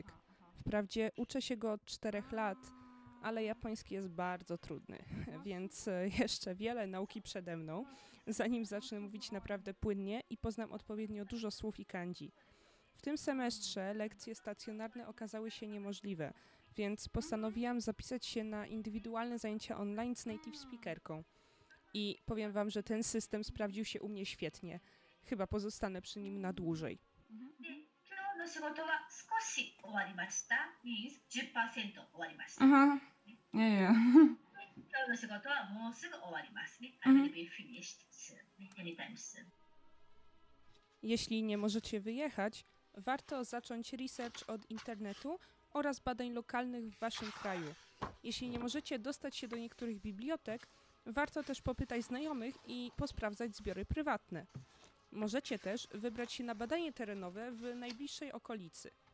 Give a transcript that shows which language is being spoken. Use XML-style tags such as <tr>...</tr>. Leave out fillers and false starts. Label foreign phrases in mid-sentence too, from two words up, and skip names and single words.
<pl>Wprawdzie uczę się go od 4 lat, ale japoński jest bardzo trudny, więc jeszcze wiele nauki przede mną, zanim zacznę mówić naprawdę płynnie i poznam odpowiednio dużo słów i kanji. W tym semestrze lekcje stacjonarne okazały się niemożliwe, więc postanowiłam zapisać się na indywidualne zajęcia online z native speakerką. I powiem wam, że ten system sprawdził się u mnie świetnie. Chyba pozostanę przy nim na dłużej.</pl> <ja>今日の仕事は少し終わりました。means 10% 終わりました。</ja> <en>Uh-huh. Yeah.</en> <ja>今日の仕事はもうすぐ終わりますね。</ja> <en>I will be finished soon. Anytime soon.</en> <pl>Jeśli nie możecie wyjechać, warto zacząć research od internetu oraz badań lokalnych w waszym kraju. Jeśli nie możecie dostać się do niektórych bibliotek, warto też popytać znajomych i posprawdzać zbiory prywatne. Możecie też wybrać się na badanie terenowe w najbliższej okolicy.</pl>